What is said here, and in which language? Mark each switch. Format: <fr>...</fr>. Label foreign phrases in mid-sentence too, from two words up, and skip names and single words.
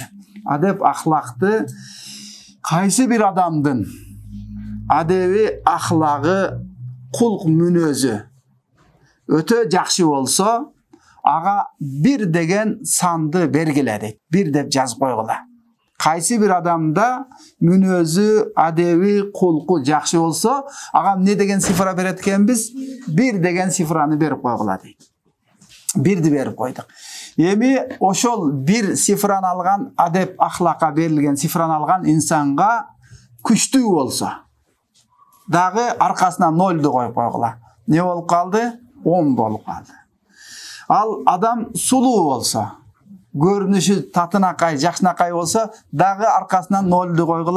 <ky>Адеп ахлакты кайсы bir адамдын адеби ахлагы, кулк мүнөзү өтө жакшы болсо, ага bir деген санды бергиле дейт. Bir деп жазып койгула. Кайсы bir адамда мүнөзү, адеби, кулку жакшы болсо, ага не деген сифра берет экенбиз? Bir деген сифраны берип койгула дейт. Бирди берип койдук. Эми ошол bir сифраны алган, адеп ахлакка берилген сифраны алган инсанга күчтүү болсо, дагы аркасына 0ду коюп койгула. Не болуп калды? 10 болуп калды. Ал адам сулуу болсо, көрүнүшү татынакай, жакшынакай болсо, дагы аркасына 0ду койгула.</ky>